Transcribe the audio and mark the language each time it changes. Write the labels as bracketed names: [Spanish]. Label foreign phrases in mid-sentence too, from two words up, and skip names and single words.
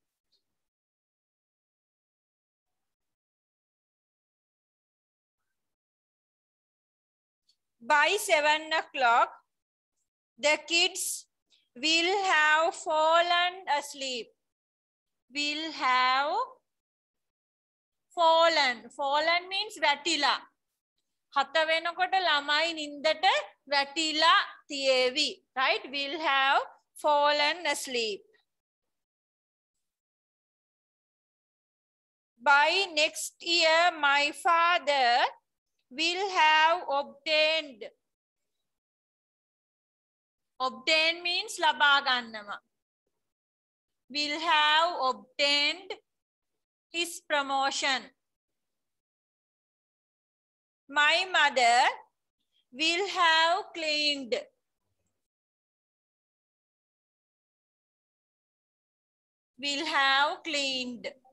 [English] By 7 o'clock, the kids will have fallen asleep. Will have fallen. Fallen means [Sinhala] වැටිලා. 7 වෙනකොට ළමයි නින්දට වැටිලා තියේවි. [English] Right? Will have fallen asleep. By next year, my father will have obtained. Obtain means [Sinhala] ලබා ගන්නවා. [English] Will have obtained his promotion. My mother will have cleaned. Will have cleaned.